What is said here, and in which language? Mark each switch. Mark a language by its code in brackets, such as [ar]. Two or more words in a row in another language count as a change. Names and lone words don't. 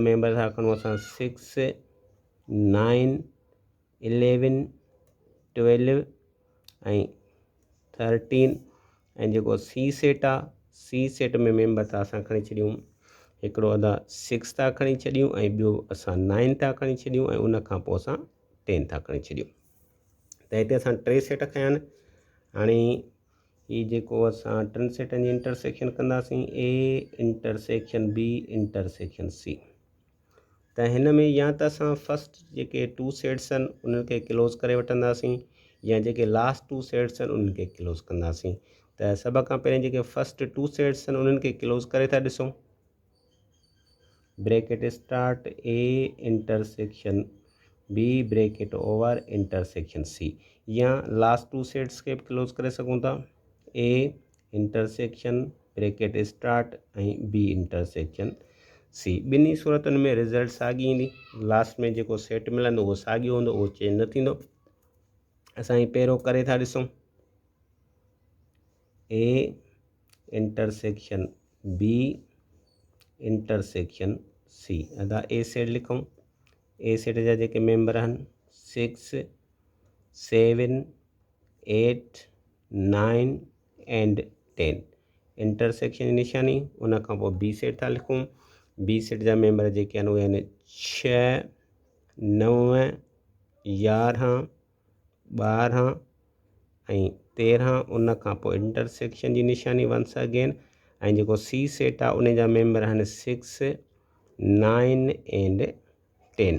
[sd] मेंबर था खणो असां 6 9 11 12 ऐं 13 ऐं जेको [en] C set [sd] आहे [en] C set [sd] में मेंबर था असां खणी छॾियूं हिकिड़ो अदा 6 था खणी छॾियूं ऐं ॿियो असां 9 था खणी छॾियूं ऐं उन खां पोइ असां 10 था खणी छॾियूं त हिते असां 3 सेट खयां आहिनि हाणे हीउ जेको असां 3 सेटनि जी इंटरसेक्शन कंदासीं [en] A intersection B intersection C [sd] त हिन में या त असां फस्ट जेके 2 सेट्स आहिनि उन्हनि खे क्लोज़ करे वठंदासीं या जेके [en] last 2 sets [sd] आहिनि उन्हनि खे क्लोज़ कंदासीं त सभ खां पहिरीं जेके [en] first 2 sets [sd] आहिनि उन्हनि खे क्लोज़ करे था ॾिसूं [en] bracket start A intersection B bracket over intersection C [sd] या [en] last 2 sets [sd] के क्लोज करे सघूं था [en] A intersection bracket start [sd] ऐं [en] B intersection C [sd] ॿिन्ही सूरतुनि में रिज़ल्ट साॻी ईंदी लास्ट में जेको सेट मिलंदो उहो साॻियो हूंदो उहो चेंज न थींदो असां ही पहिरियों करे था ॾिसूं [en] A intersection B intersection C [sd] अदा [en] A set [sd] लिखूं [en] A set [sd] जा जेके मेंबर आहिनि 6 7 8 9 एंड 10 इंटरसेक्शन जी निशानी उन खां पोइ [en] B set [sd] था लिखूं [en] B set [sd] जा मेंबर जेके आहिनि उहे आहिनि 6 9 11 12 ऐं 13 उन खां पोइ इंटरसेक्शन जी निशानी [en] once again [sd] ऐं जेको [en] C set [sd] आहे उन जा मेंबर आहिनि 6 9 एंड 10